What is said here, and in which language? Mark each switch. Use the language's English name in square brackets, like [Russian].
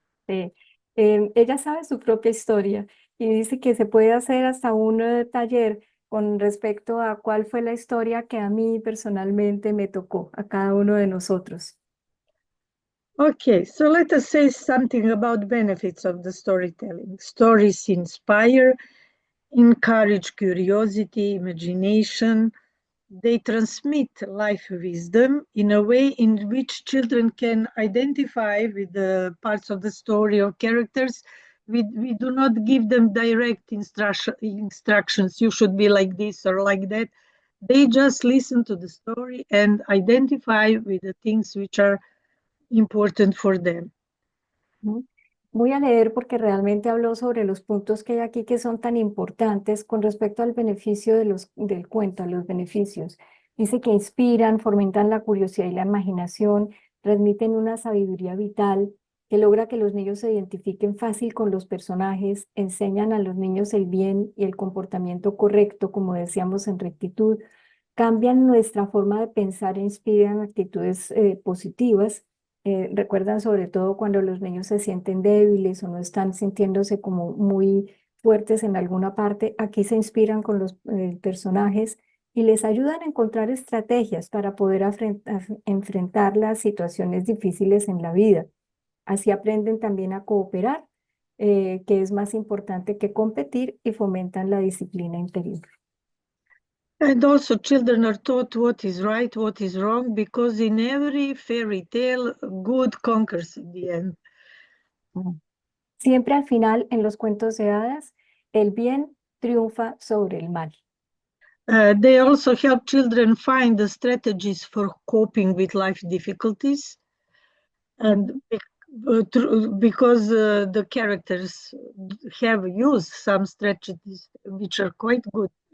[Spanish] eh, Ella sabe su propia historia y dice que se puede hacer hasta un taller con respecto a cuál fue la historia que a mí personalmente me tocó, a cada uno de nosotros. [English] Okay, so let us say something about benefits of the storytelling. Stories inspire, encourage curiosity, imagination. They transmit life wisdom in a way in which children can identify with the parts of the story or characters. We do not give them direct instructions, you should be like this or like that. They just listen to the story and identify with the things which are important for them. Ujú. [Spanish] Voy a leer porque realmente habló sobre los puntos que hay aquí que son tan importantes con respecto al beneficio del cuento, a los beneficios. Dice que inspiran, fomentan la curiosidad y la imaginación, transmiten una sabiduría vital que logra que los niños se identifiquen fácil con los personajes, enseñan a los niños el bien y el comportamiento correcto, como decíamos, en rectitud, cambian nuestra forma de pensar e inspiran actitudes positivas. Recuerdan sobre todo cuando los niños se sienten débiles o no están sintiéndose como muy fuertes en alguna parte, aquí se inspiran con los personajes y les ayudan a encontrar estrategias para poder enfrentar las situaciones difíciles en la vida. Así aprenden también a cooperar, que es más importante que competir, y fomentan la disciplina interior. [English] And also, children are taught what is right, what is wrong, because in every fairy tale, good conquers in the end. Mm. [Spanish] Siempre al final, en los cuentos de hadas, el bien triunfa sobre el mal. [English] They also help children find the strategies for coping with life difficulties, and because the characters have used some strategies which are quite good.